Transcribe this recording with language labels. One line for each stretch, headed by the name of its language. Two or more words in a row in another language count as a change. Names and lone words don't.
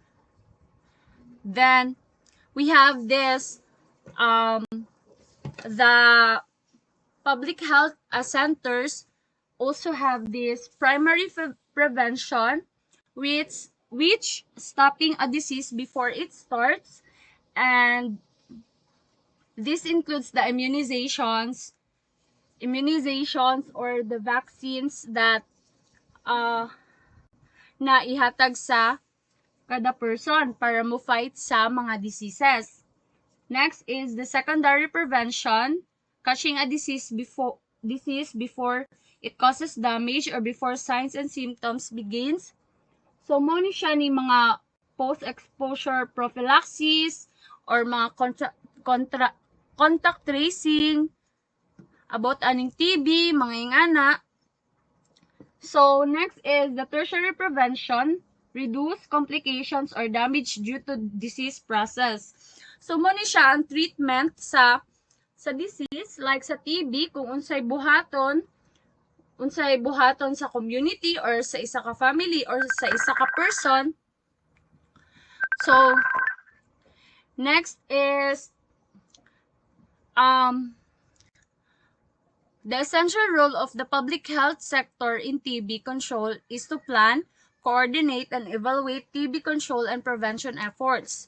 English: Then we have this the public health centers also have this primary prevention, which stopping a disease before it starts, and this includes the immunizations or the vaccines that
Cebuano: na ihatag sa kada person para mo fight sa mga diseases.
English: Next is the secondary prevention, catching a disease before it causes damage or before signs and symptoms begins.
Cebuano: So mo ni siya ni mga
English: post-exposure prophylaxis
Cebuano: or mga
English: contact tracing
Cebuano: about aning TB, mga ingana.
English: So next is the tertiary prevention, reduce complications or damage due to disease process.
Cebuano: So mo ni siya ang treatment sa disease like sa TB kung unsay buhaton sa community or sa isa ka family or sa isa ka person.
English: So next is the essential role of the public health sector in TB control is to plan, coordinate, and evaluate TB control and prevention efforts.